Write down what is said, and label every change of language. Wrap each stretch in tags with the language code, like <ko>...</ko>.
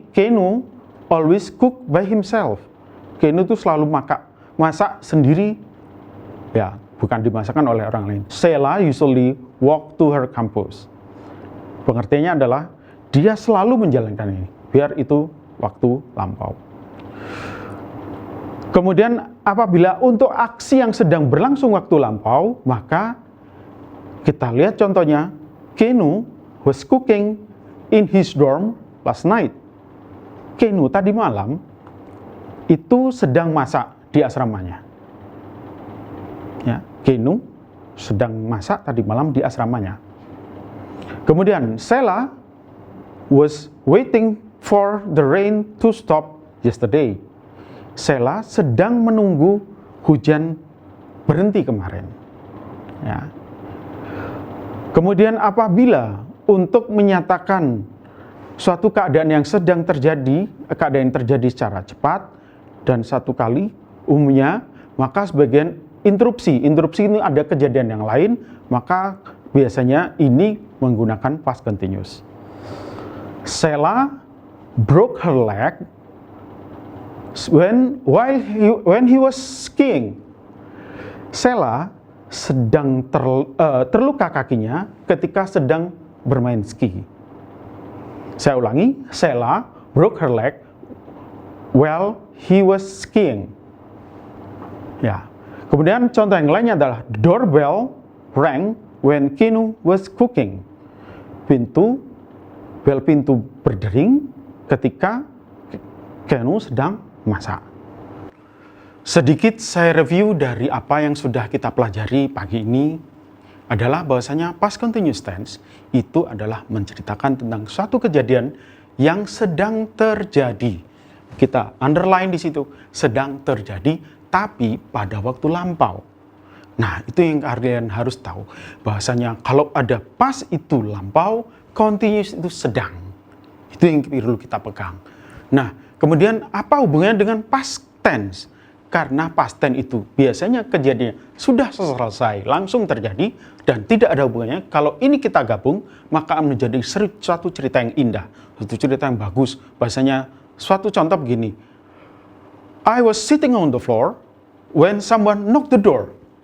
<en>Kenu always cook by himself.</en> <id>Kenu itu selalu masak sendiri, ya, bukan dimasakkan oleh orang lain.</id> <en>Sheila usually walk to her campus.</en> <id>Pengertiannya adalah dia selalu menjalankan ini, biar itu waktu lampau. Kemudian apabila untuk aksi yang sedang berlangsung waktu lampau, maka kita lihat contohnya.</id> <en>Kenu was cooking in his dorm last night.</en> <id>Kenu tadi malam itu sedang masak di asramanya. Ya, Kenu sedang masak tadi malam di asramanya. Kemudian</id> <en>Sheila was waiting for the rain to stop yesterday.</en> <id>Sheila sedang menunggu hujan berhenti kemarin. Ya. Kemudian apabila untuk menyatakan suatu keadaan yang sedang terjadi, keadaan yang terjadi secara cepat dan satu kali umumnya, maka sebagian interupsi ini ada kejadian yang lain, maka biasanya ini menggunakan past continuous.</id> <en>Sheila broke her leg when he was skiing.</en> <id>Sheila sedang terluka kakinya ketika sedang bermain ski. Saya ulangi,</id> <en>Sheila broke her leg while he was skiing.</en> <id>Ya. Kemudian contoh yang lainnya adalah</id> <en>doorbell rang when Kenu was cooking.</en> <id>Bel pintu berdering ketika Kenu sedang masak. Sedikit saya review dari apa yang sudah kita pelajari pagi ini adalah bahwasanya past continuous tense itu adalah menceritakan tentang suatu kejadian yang sedang terjadi. Kita underline di situ, sedang terjadi tapi pada waktu lampau. Nah, itu yang kalian harus tahu. Bahwasanya kalau ada past itu lampau, continuous itu sedang. Itu yang perlu kita pegang. Nah, kemudian apa hubungannya dengan past tense? Karena past tense itu biasanya kejadiannya sudah selesai, langsung terjadi, dan tidak ada hubungannya. Kalau ini kita gabung, maka akan menjadi suatu cerita yang indah, suatu cerita yang bagus. Bahasanya suatu contoh begini.</id> <en>I was sitting on the floor when someone knocked the door.</en>